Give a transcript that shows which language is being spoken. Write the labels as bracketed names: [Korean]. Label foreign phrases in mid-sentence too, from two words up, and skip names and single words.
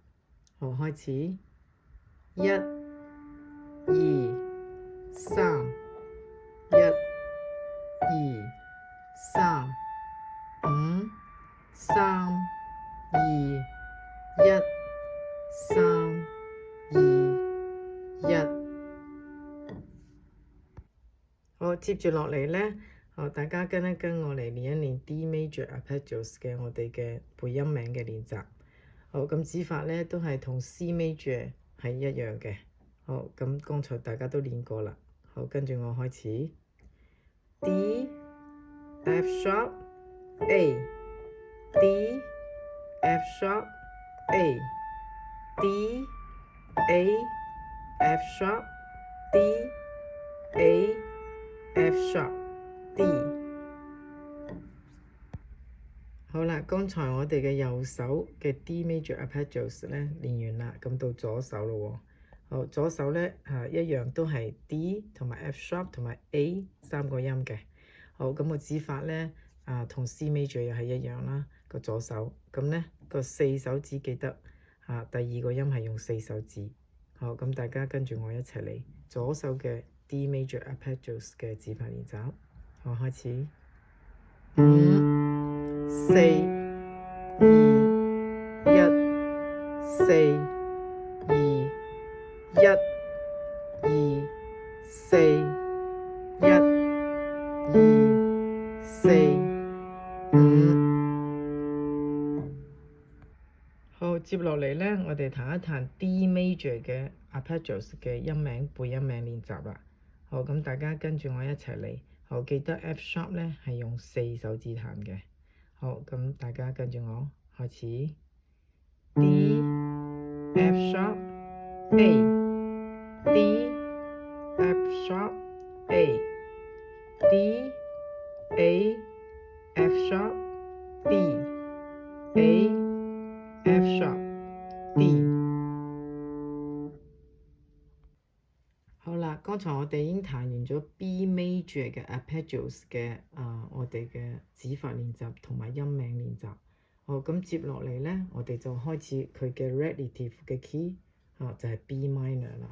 [Cantonese] 好，開始，一、二、三，一、二、三、五、三、二、一、三、二、一。好，接住落嚟咧，好，大家跟一跟我嚟練一練 [English] D major arpeggios [Cantonese] 嘅我哋嘅背音名嘅練習。好，咁指法咧都係同 [English] C major [Cantonese] 係一樣嘅。好，咁剛才大家都練過啦。好，跟住我開始 [English] D、F sharp、A、D、F sharp、A、D、A、F sharp、D、A、F sharp、D。 [Cantonese] 好啦，剛才我哋嘅右手嘅 [English] D major arpeggios [Cantonese] 咧練完啦，咁到左手咯喎。好，左手咧一樣都係 D 同埋 [English] F sharp [Cantonese] 同埋 A 三個音嘅。好，咁個指法咧同 [English] C major [Cantonese] 又係一樣啦，個左手。咁咧個四手指記得第二個音係用四手指。好，咁大家跟住我一齊嚟左手嘅 [English] D major arpeggios [Cantonese] 嘅指法練習。好，開始，五、四、二、一、四、二、一、二、四、一、二、四、五。好，接落嚟咧，我哋彈一彈 [English] D major [Cantonese] 嘅 arpeggios 嘅音名背音名練習啦。好，咁大家跟住我一齊嚟。好，記得 [English] F sharp [Cantonese] 咧係用四手指彈嘅。好，咁大家跟住我開始 [English] D、F sharp、A、D、F sharp、A、D、A、F sharp、D、A、F sharp、D。 [Cantonese] 好啦，剛才我哋已經彈完咗 [English] B major [Cantonese] 嘅 arpeggios 嘅我哋嘅指法練習同埋音名練習。好，咁接落嚟咧，我哋就開始佢嘅 relative 嘅 key 就係 [English] B minor [Cantonese] 啦。